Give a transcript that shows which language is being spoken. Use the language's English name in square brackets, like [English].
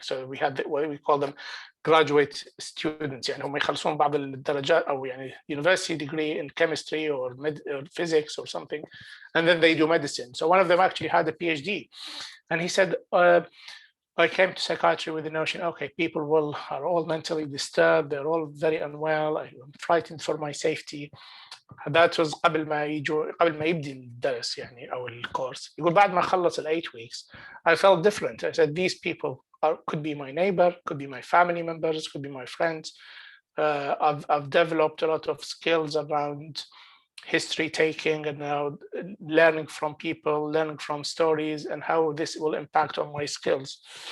[English] So we had what we call them graduate students, [Arabic] يعني هم يخلصون بعض الدرجات أو يعني [English] university degree in chemistry or physics or something, and then they do medicine. So one of them actually had a PhD, and he said, I came to psychiatry with the notion, okay, people are all mentally disturbed, they're all very unwell, I'm frightened for my safety. That was [Arabic] قبل ما يبدي الدرس يعني أو الكورس. يقول بعد ما خلص [English] 8 weeks, I felt different. I said, these people could be my neighbor, could be my family members, could be my friends. I've developed a lot of skills around history taking and now learning from people, learning from stories, and how this will impact on my skills.